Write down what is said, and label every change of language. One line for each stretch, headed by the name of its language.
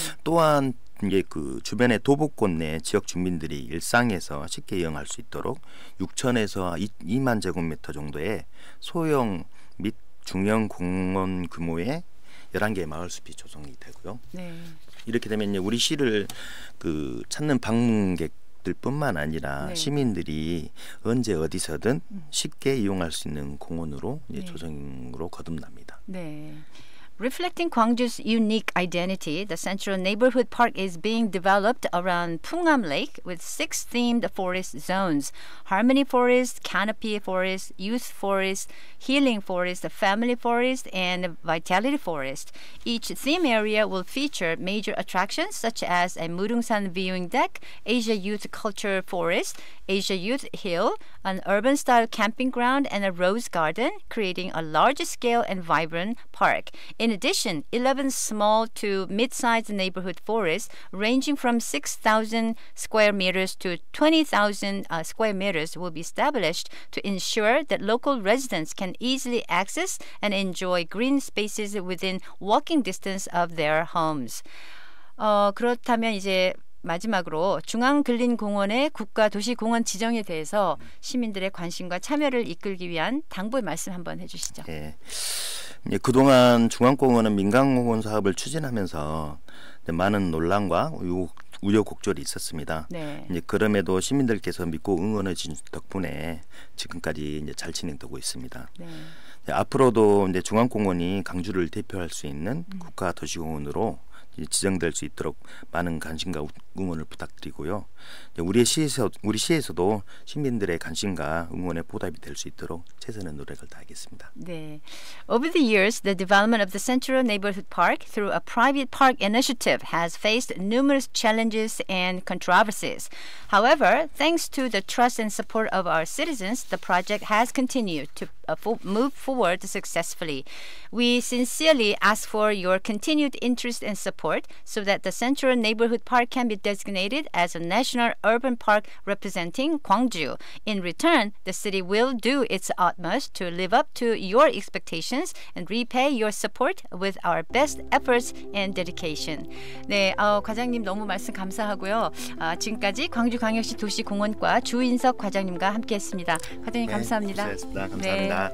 Korean: 또한 이제 그 주변의 도보권 내 지역 주민들이 일상에서 쉽게 이용할 수 있도록 6천에서 2만 제곱미터 정도의 소형 및 중형 공원 규모의 11개의 마을숲이 조성이 되고요. 네. 이렇게 되면 이제 우리 시를 그 찾는 방문객 뿐만 아니라 네. 시민들이 언제 어디서든 쉽게 이용할 수 있는 공원으로 이제 네. 조성으로 거듭납니다. 네.
English: Reflecting Gwangju's unique identity, the Central Neighborhood Park is being developed around Pungam Lake with 6 themed forest zones: Harmony Forest, Canopy Forest, Youth Forest, Healing Forest, Family Forest, and Vitality Forest. Each theme area will feature major attractions such as a Murungsan viewing deck, Asia Youth Culture Forest, Asia Youth Hill, an urban-style camping ground, and a rose garden, creating a large-scale and vibrant park. In addition, 11 small to mid-sized neighborhood forests ranging from 6,000 square meters to 20,000 square meters will be established to ensure that local residents can easily access and enjoy green spaces within walking distance of their homes.
Korean: 그렇다면 이제 마지막으로 중앙근린공원의 국가도시공원 지정에 대해서 시민들의 관심과 참여를 이끌기 위한 당부의 말씀 한번 해주시죠. 네. 그동안 중앙공원은 민간공원 사업을 추진하면서 많은 논란과 우여곡절이 있었습니다. 네. 그럼에도 시민들께서 믿고 응원해 주신 덕분에 지금까지 이제 잘 진행되고 있습니다. 네. 앞으로도 이제 중앙공원이 강주를 대표할 수 있는 국가도시공원으로 지정될 수 있도록 많은 관심과 응원을 부탁드리고요. 우리 시에서도 시민들의 관심과 응원에 보답이 될 수 있도록 최선의 노력을 다하겠습니다. 네.
English: Over the years, the development of the Central Neighborhood Park through a private park initiative has faced numerous challenges and controversies. However, thanks to the trust and support of our citizens, the project has continued to move forward successfully. We sincerely ask for your continued interest and support so that the Central Neighborhood Park can be designated as a national urban park representing Gwangju. In return, the city will do its utmost to live up to your expectations and repay your support with our best efforts and dedication.
Korean: 네, 과장님 너무 말씀 감사하고요. 지금까지 광주광역시 도시공원과 주인석 과장님과 함께했습니다. 과장님 감사합니다. 고생하셨습니다. 감사합니다.